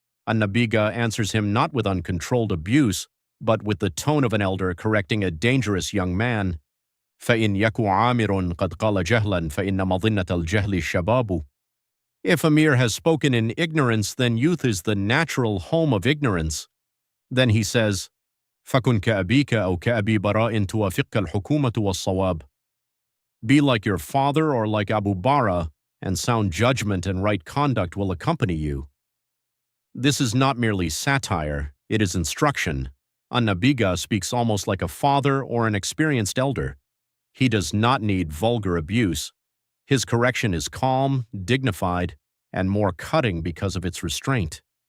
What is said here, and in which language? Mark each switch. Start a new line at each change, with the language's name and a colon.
English: An-Nabighah answers him not with uncontrolled abuse, but with the tone of an elder correcting a dangerous young man.
Arabic: فَإِنْ يَكُ عَامِرٌ قَدْ قَالَ جَهْلًا فَإِنَّ مَظِنَّةَ الْجَهْلِ الشَّبَابُ.
English: If Amir has spoken in ignorance, then youth is the natural home of ignorance. Then he says,
Arabic: فَكُنْ كَأَبِيكَ أَوْ كَأَبِي بَرَاءٍ تُوَافِقْكَ الْحُكُومَةُ وَالصَّوَابُ.
English: Be like your father or like Abu Bara, and sound judgment and right conduct will accompany you. This is not merely satire, it is instruction. An-Nabighah speaks almost like a father or an experienced elder. He does not need vulgar abuse. His correction is calm, dignified, and more cutting because of its restraint.